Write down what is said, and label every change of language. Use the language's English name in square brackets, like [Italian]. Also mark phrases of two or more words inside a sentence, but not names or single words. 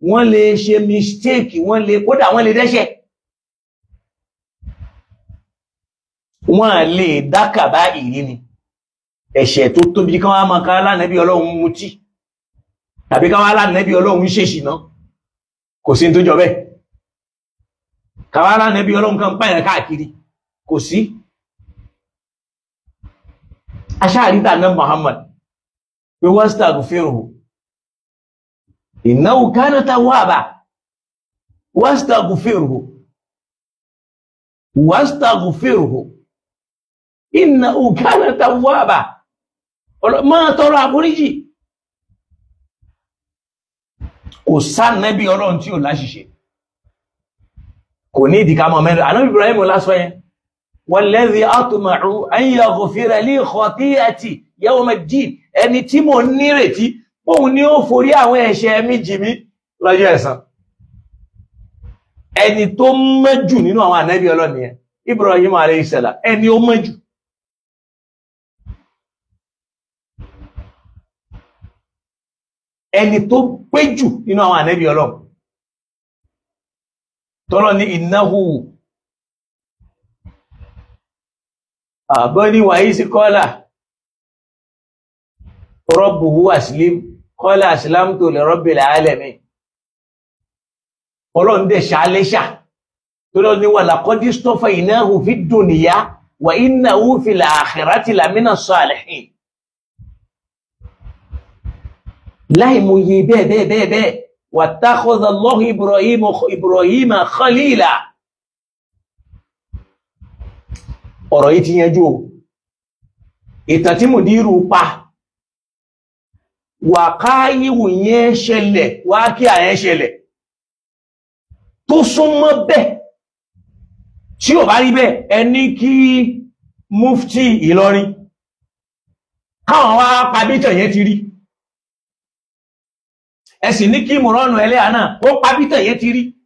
[Yoruba] wọ́n lè ṣe mistake, wọ́n lè kódà wọ́n lè dẹ́ṣẹ̀, wọ́n lè dákàbá ìrí ni ẹ̀ṣẹ̀ tó tóbi kan wá máa ká lánàbí Ọlọ́run mutí tàbí ká wá lánàbí Ọlọ́run ṣèṣìná, kò sí tó jọ bẹ́ẹ̀. Ká wá lánàbí Ọlọ́run kan pààyàn káàkiri, kò sí. Aṣáàríta náà Muhammad pé [Arabic] واستغفره إنه كان توابا، واستغفره إنه كان توابا, [Yoruba] máa tọrọ àforíjì. Kò sánàbí Ọlọ́run tí ò láṣìṣe, kò ní ìdíkà mọ̀ mẹ́rin. Ànábì Ibrahim lásọ yẹn, [Arabic] والذي أطمع أن يغفر لي خطيئتي يوم الدين, [Yoruba] ẹni tí mo nírètí òun ni ó forí àwọn ẹ̀ṣẹ̀ mi jì mí lọ́jọ́ ẹ̀san. Ẹni tó mẹ́jù nínú àwọn ànábì Ọlọ́run yẹn, Ibrahim [Arabic] عليه السلام, [Yoruba] ẹni ó mẹ́jù. Ẹni tó pé jù nínú àwọn ànábì Ọlọ́run. Tọ́lọ́ ní innahu àbọ́ní wàyí sí kọ́lá [Arabic] ربه أسلم قال أسلمت لرب العالمين. [Yoruba] Ọlọ́run dẹ̀ ṣàlẹ́ṣà tó lọ ní wa [Arabic] لقد اصطفيناه في الدنيا وإنه في الآخرة لمن الصالحين. [Yoruba] Láì mú yí bẹ́ẹ̀ [Arabic] واتخذ الله إبراهيم خليلا. [Yoruba] Ọ̀rọ̀ yìí ti yanjú o. Ìtàn tí Mùdírù pa wà káyíwò yẹn ṣẹlẹ̀, wá kí àyẹn ṣẹlẹ̀ tó súnmọ́ bẹ́ẹ̀ tí ò bá rí bẹ́ẹ̀ ẹni kí mufti Ìlọrin káwọn wá pàbítàn yẹn ti rí, ẹ̀sìn ní kí mùrọ́nù ẹlẹ́yà náà ó pàbítàn yẹn ti rí.